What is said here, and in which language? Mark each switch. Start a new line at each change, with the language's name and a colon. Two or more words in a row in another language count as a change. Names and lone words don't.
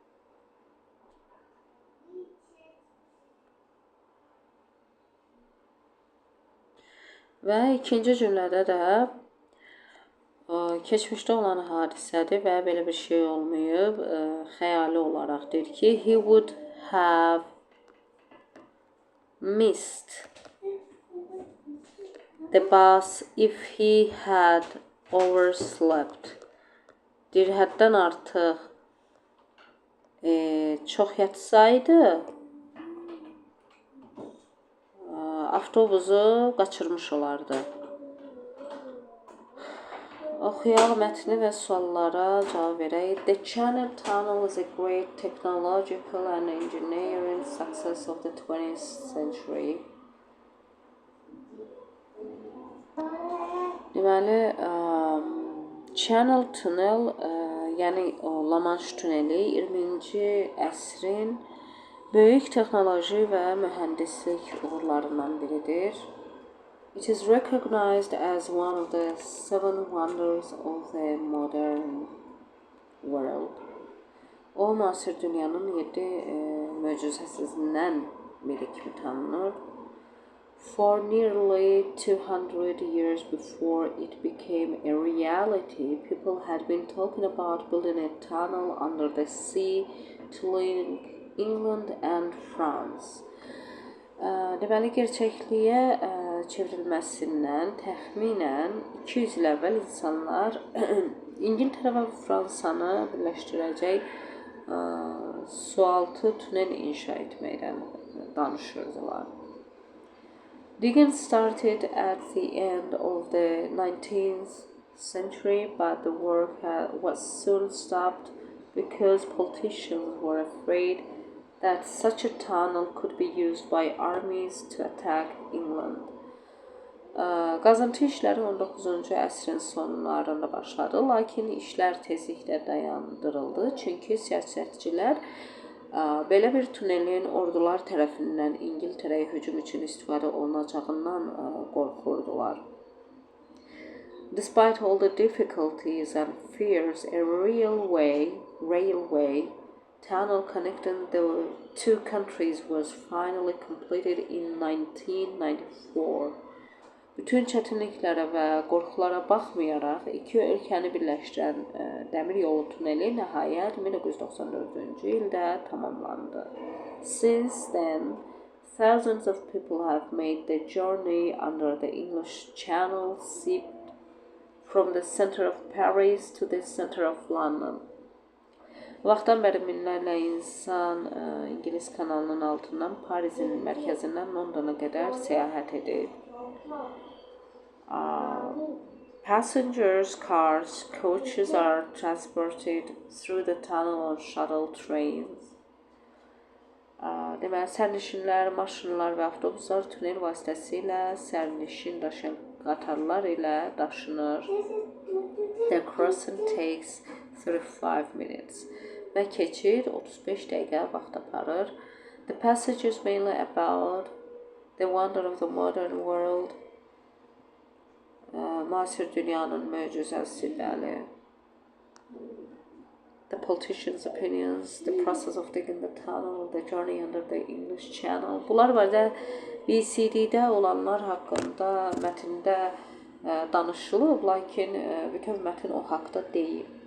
Azerbaijani: və ikinci cümlədə də keçmişdə olan hadisədir və belə bir şey olmayıb. Xəyali olaraq deyir ki,
English: he would have missed the bus if he had overslept.
Azerbaijani: Deyir, həddən artıq çox yatsaydı, avtobusu qaçırmış olardı. Oxuyaq mətni və suallara cavab verək.
English: The Channel Tunnel is a great technological and engineering success of the 20th century.
Azerbaijani: Deməli, Channel Tunnel, yəni La Manche tuneli 20-ci əsrin böyük texnoloji və mühəndislik uğurlarından biridir.
English: It is recognized as one of the seven wonders of the modern world.
Azerbaijani: O, müasir dünyanın 7 möcüzəsindən biri kimi tanınır.
English: For nearly 200 years before it became a reality, people had been talking about building a tunnel under the sea to link England and France.
Azerbaijani: Deməli, gerçəkliyə çevrilməsindən təxminən 200 il əvvəl insanlar İngiltərə və Fransanı birləşdirəcək sualtı tunel inşa etməkdən danışırdılar.
English: Digging started at the end of the 19th century, but the work was soon stopped because politicians were afraid that such a tunnel could be used by armies to attack England.
Azerbaijani: Qazıntı işləri 19-cu əsrin sonlarında başladı, lakin işlər tezliklə dayandırıldı, çünki siyasətçilər belə bir tunelin ordular tərəfindən İngiltərəyə hücum üçün istifadə olunacağından qorxurdular.
English: Despite all the difficulties and fears, a railway tunnel connecting the two countries was finally completed in 1994.
Azerbaijani: Bütün çətinliklərə və qorxulara baxmayaraq, iki ölkəni birləşdirən dəmir yolu tuneli nəhayət 1994-cü ildə tamamlandı.
English: Since then, thousands of people have made the journey under the English Channel, seeped from the center of Paris to the center of London.
Azerbaijani: Vaxtdan bəri minlərlə insan İngilis kanalının altından Parisin mərkəzindən Londona qədər səyahət edib.
English: Passengers, cars, coaches are transported through the tunnel on shuttle trains.
Azerbaijani: Deməli, sərnişinlər, maşınlar və avtobuslar tunel vasitəsilə sərnişin daşıyan qatarlar ilə daşınır.
English: The crossing takes 35 minutes.
Azerbaijani: Və keçid 35 dəqiqə vaxt aparır.
English: The passage is mainly about the wonder of the modern world.
Azerbaijani: Müasir dünyanın möcüzəsi, bəli.
English: The politicians' opinions, the process of digging the tunnel, the journey under the English Channel.
Azerbaijani: Bunlar var da VCD-də olanlar haqqında mətndə danışılıb, lakin bütün mətn o haqda deyil.